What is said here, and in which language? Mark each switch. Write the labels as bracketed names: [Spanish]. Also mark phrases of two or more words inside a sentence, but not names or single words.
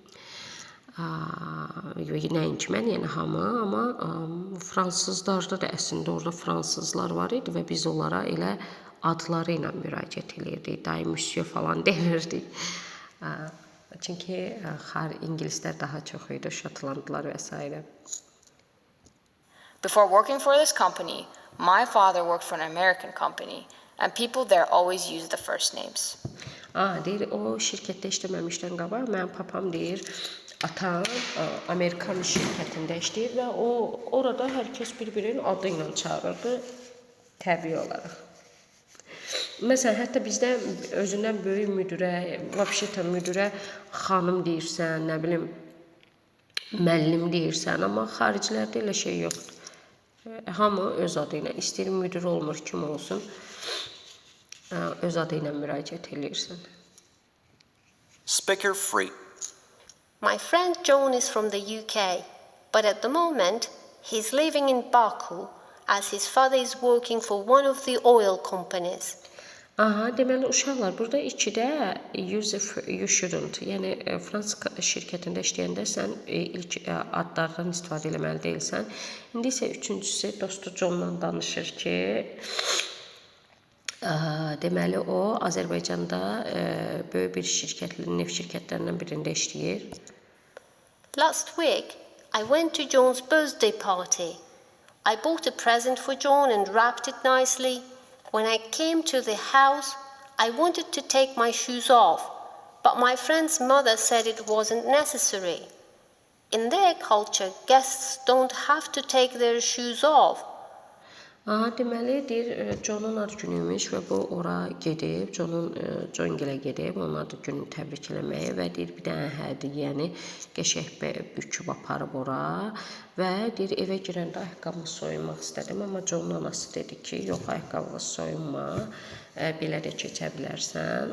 [Azerbaijani] Nəinki mən, yəni hamı, amma fransızlarda da əslində orada fransızlar var idi və biz onlara elə adları ilə müraciət edirdik, dayı monsieur falan demirdik. Çünki ingilislər daha çox idi, şotlandlar və s. [English] Before working for this company, my father worked for an American company, and people there always use the first names. [Azerbaijani] Deyir, o şirkətdə işləməmişdən qabaq, mənim papam deyir, atam Amerikan şirkətində işləyir və orada hər kəs bir-birinin adı ilə çağırırdı, təbii olaraq. Məsələn, hətta bizdə özündən böyük müdürə, vəbşətən müdürə xanım deyirsən, nə bilim, müəllim deyirsən, amma xaricilərdə elə şey yoxdur. Hamı öz adı ilə, istəyir müdir olmur, kim olsun, öz adı ilə müraciət edirsən. [English] Speaker free. My friend John is from the UK, but at the moment he's living in Baku as his father is working for one of the oil companies. [Azerbaijani] Aha, deməli uşaqlar, burada ikidə [English] use if you shouldn't, [Azerbaijani] yəni fransız şirkətində işləyəndə sən ilk adlardan istifadə etməli deyilsən. İndi isə üçüncüsü dostu Johnla danışır ki, deməli o Azərbaycanda böyük bir neft şirkətlərindən birində işləyir. [English] Last week, I went to John's birthday party. I bought a present for John and wrapped it nicely. When I came to the house, I wanted to take my shoes off, but my friend's mother said it wasn't necessary. In their culture, guests don't have to take their shoes off. [Azerbaijani] Aha, deməli deyir John'un ad günüymüş və bu ora gedib, John gilə gedib, onun ad gününü təbrik eləməyə və deyir bir dənə hədiyyəni qəşəng büküb aparıb ora və deyir evə girəndə ayaqqabımı soyunmaq istədim, amma John'un anası dedi ki, yox ayaqqabını soyunma, belə də keçə bilərsən.